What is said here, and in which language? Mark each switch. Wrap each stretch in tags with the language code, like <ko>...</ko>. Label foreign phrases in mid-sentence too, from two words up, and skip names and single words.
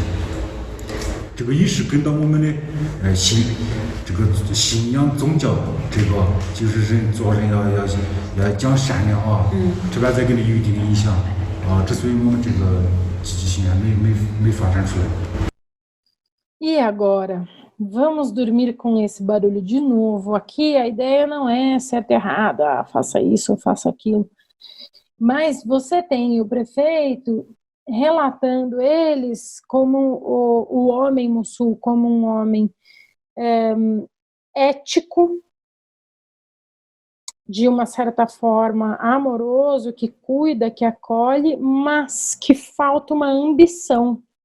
<zh>这个也是跟到我们的这个信仰宗教这个，就是人做人要讲善良这边再给你有一定的影响之所以我们这个积极性没发展出来。</zh> <pt>E agora, vamos dormir com esse barulho de novo. Aqui a ideia não é certo e errado, faça isso ou faça aquilo. Mas você tem o prefeito relatando eles como o homem Mussu, como um homem ético, de uma certa forma amoroso, que cuida, que acolhe, mas que falta uma ambição.</pt>